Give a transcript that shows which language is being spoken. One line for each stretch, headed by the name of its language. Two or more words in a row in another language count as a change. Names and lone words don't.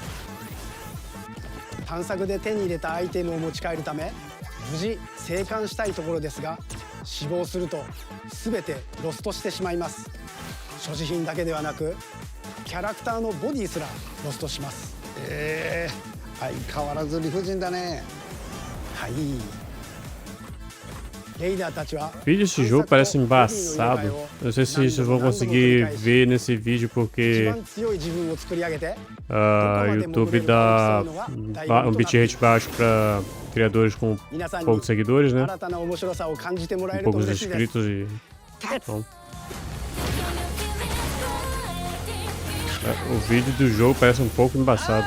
Japanese: 探索で手に入れたアイテムを持ち帰るため無事生還したいところですが、死亡すると全てロストしてしまいます。所持品だけではなくキャラクターのボディすらロストします。相変わらず理不尽だね。はい。レイダーたちは
Portuguese: O vídeo desse jogo parece embaçado. Eu não sei se vocês vão conseguir ver nesse vídeo porque YouTube dá um bitrate baixo para criadores com poucos seguidores, né? Poucos inscritos e... Então, o vídeo do jogo parece um pouco embaçado.